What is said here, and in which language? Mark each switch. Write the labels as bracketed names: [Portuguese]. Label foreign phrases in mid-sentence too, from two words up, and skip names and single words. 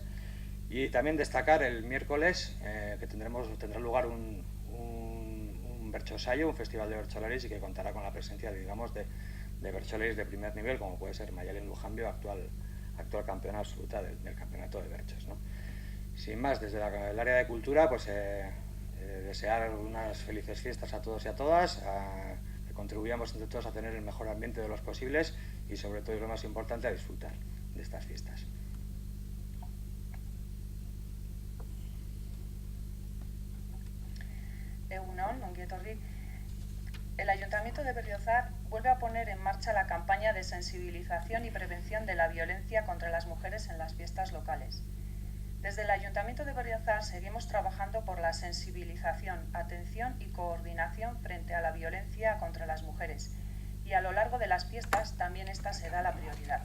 [Spanish] Y también destacar el miércoles que tendrá lugar un berchosayo, un festival de bercholaris y que contará con la presencia, digamos, de bercholaris de primer nivel, como puede ser Mayalen Lujambio, actual campeona absoluta del campeonato de berchos, ¿no? Sin más, desde el área de cultura, pues desear unas felices fiestas a todos y a todas, que contribuyamos entre todos a tener el mejor ambiente de los posibles y sobre todo, y lo más importante, a disfrutar de estas fiestas. [Basque] Egunon, ongi etorri. [Spanish] El Ayuntamiento de Berriozar vuelve a poner en marcha la campaña de sensibilización y prevención de la violencia contra las mujeres en las fiestas locales. Desde el Ayuntamiento de Berriozar seguimos trabajando por la sensibilización, atención y coordinación frente a la violencia contra las mujeres y a lo largo de las fiestas también esta será la prioridad.